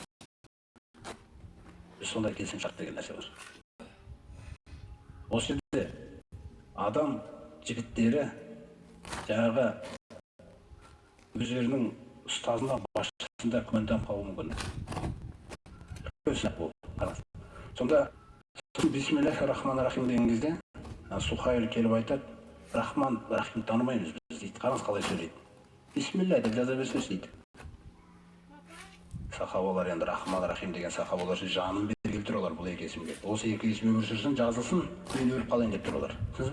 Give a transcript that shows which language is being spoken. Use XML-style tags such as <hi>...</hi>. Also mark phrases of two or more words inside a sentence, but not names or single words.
<kk>Біз сондай келісім шарт деген нәрсе бар. Осы жерде адам жігіттері жаңағы өздерінің ұстазына, басшысында күмәнданып қалуы мүмкін. Сонда</kk> <ar>بسم الله الرحمن الرحيم</ar> <kk>деген кезде Сухайли келіп айтады: Рахман, Рахим танымаймыз біз дейді. Қараңыз қалай сөйлейді. Бисмилля деп жаза берсеңіз дейді. Сахабалар енді Рахман-Рахим деген сахабалар жанын берген тұр олар бұл екі есімге. Осы екі есім өмір сүрсін, жазылсын, мен өліп қалайын деп тұр олар.</kk>